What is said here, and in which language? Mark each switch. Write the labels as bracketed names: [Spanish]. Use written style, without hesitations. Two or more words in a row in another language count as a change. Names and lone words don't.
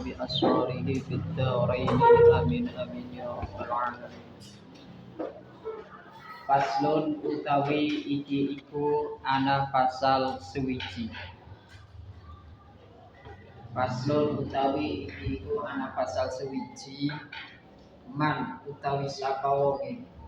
[Arabic] بأسراره في الدارين آمين آمين يا رب العالمين. [Javanese] Faslun utawi iki iku ana pasal suwiji. Faslun utawi iki iku ana pasal suwiji. Man utawi sapa wonge.